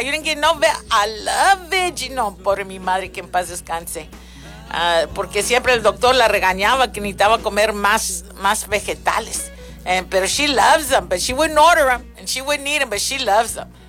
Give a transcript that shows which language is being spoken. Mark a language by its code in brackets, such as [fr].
[en] You didn't get no ve- I love veggies. [es] No, pobre mi madre, que en paz descanse. Porque siempre el doctor la regañaba que necesitaba comer más vegetales. Pero [en] she loves them, but she wouldn't order them. And she wouldn't eat them, but she loves them.